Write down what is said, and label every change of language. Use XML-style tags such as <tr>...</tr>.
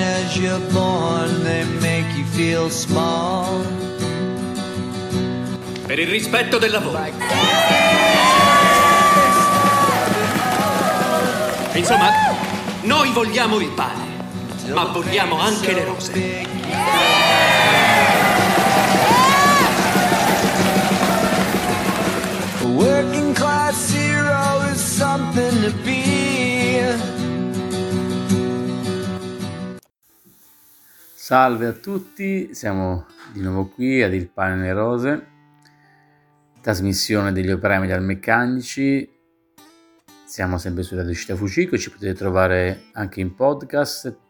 <en>as you're born, they make you feel small.</en> <it>Per il rispetto del lavoro. Insomma, noi vogliamo il pane, ma vogliamo anche le rose.</it> <en>Working class hero is something to be.</en> <it>Salve a tutti, siamo di nuovo qui ad Il Pane e le Rose, trasmissione degli operai metalmeccanici. Siamo sempre su Radio Città Fucico, ci potete trovare anche in podcast.</it>